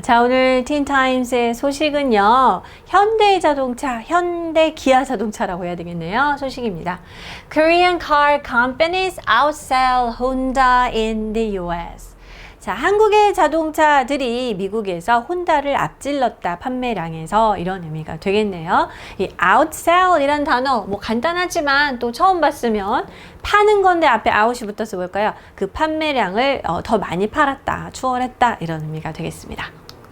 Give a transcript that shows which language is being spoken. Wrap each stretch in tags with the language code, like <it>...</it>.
<ko>자, 오늘 틴타임스의 소식은요. 현대자동차, 현대 기아 자동차라고 해야 되겠네요. 소식입니다.</ko> <en>Korean car companies outsell Honda in the US.</en> <ko>자, 한국의 자동차들이 미국에서 혼다를 앞질렀다 판매량에서 이런 의미가 되겠네요. 이 outsell 이란 단어 뭐 간단하지만 또 처음 봤으면 파는 건데 앞에 out이 붙어서 뭘까요? 그 판매량을 더 많이 팔았다, 추월했다 이런 의미가 되겠습니다.</ko>